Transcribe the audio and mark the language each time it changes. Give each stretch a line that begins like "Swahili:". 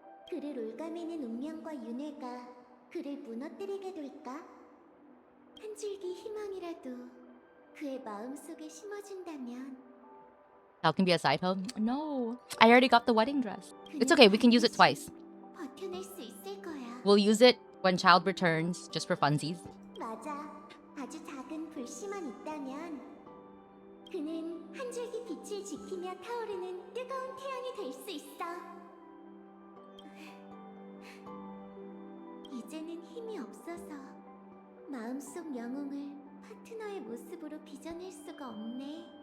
Korean: 그를 올가매는 운명과 윤회가 그를 무너뜨리게 될까? 한 줄기 희망이라도 그의 마음속에 심어준다면
English: That can be a side hub. No, I already got the wedding dress. It's okay. We can use it twice.
Korean: 버텨낼 수 있을 거야.
English: We'll use it when child returns, just for funsies.
Korean: 맞아. 아주 작은 불씨만 있다면 그는 한 줄기 빛을 지키며 타오르는 뜨거운 태양이 될 수 있어. 이제는 힘이 없어서 마음속 영웅을 파트너의 모습으로 빚어낼 수가 없네.